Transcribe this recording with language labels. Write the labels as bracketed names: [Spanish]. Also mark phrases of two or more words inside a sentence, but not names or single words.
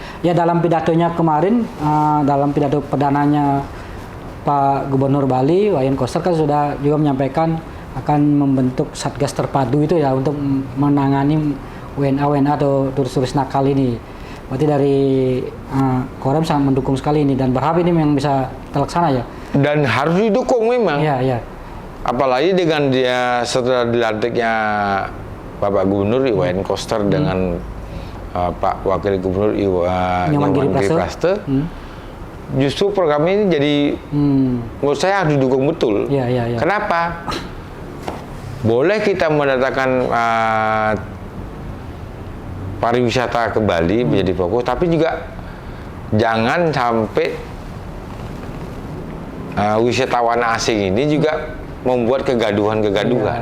[Indonesian] Ya, dalam pidatonya kemarin, dalam pidato perdananya Pak Gubernur Bali, Wayan Koster kan sudah juga menyampaikan akan membentuk Satgas terpadu itu ya untuk menangani WNA atau turis-turis nakal ini. Berarti dari Korem sangat mendukung sekali ini dan berharap ini memang bisa terlaksana ya. Dan harus didukung memang. Iya, iya. Apalagi dengan dia setelah dilantiknya Bapak Gubernur Wayan Koster dengan Pak Wakil Gubernur Nyoman Giri Praste. Justru program ini jadi menurut saya harus didukung betul. Iya, iya, iya. Kenapa? Boleh kita mendatangkan pariwisata ke Bali menjadi fokus, tapi juga jangan sampai wisatawan asing ini juga membuat kegaduhan-kegaduhan.